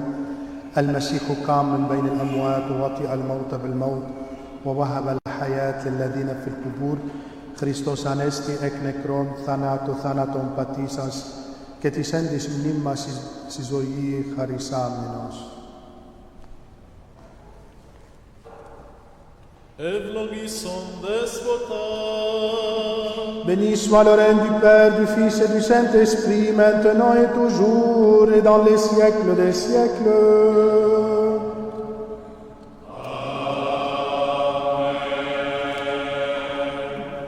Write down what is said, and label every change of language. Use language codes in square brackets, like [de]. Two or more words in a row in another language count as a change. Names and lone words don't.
[ar] المسيح قام من بين الأموات ووطئ الموت بالموت ووهب الحياة للذين في القبور. [el] Χριστός ανέστη εκ νεκρών θάνατον πατήσας και της εν της μνήμας στη ζωή χαρισάμενος. Ευλογήσον Δέσποτα. [fr] Béni soit le règne du Père, du Fils et du Saint-Esprit, maintenant et toujours, et dans les siècles des siècles. Amen.